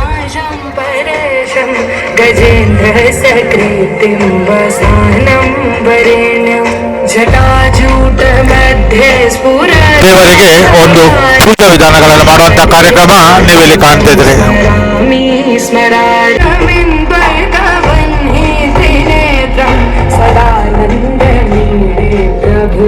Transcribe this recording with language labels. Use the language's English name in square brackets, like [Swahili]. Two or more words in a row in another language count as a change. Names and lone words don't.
[Sanskrit] परेशं गजेन्द्रसकृतिं वसानं वरेण्यं जटाजूटमध्ये [Kannada] ದೇವರಿಗೆ ಒಂದು ಪೂಜಾ ವಿಧಾನಗಳನ್ನು ಮಾಡುವಂತ ಕಾರ್ಯಕ್ರಮ ನೀವಿಲ್ಲಿ ಕಾಣ್ತಿದ್ರಿ. [Sanskrit] स्मरामि सदानन्दमीडे प्रभुं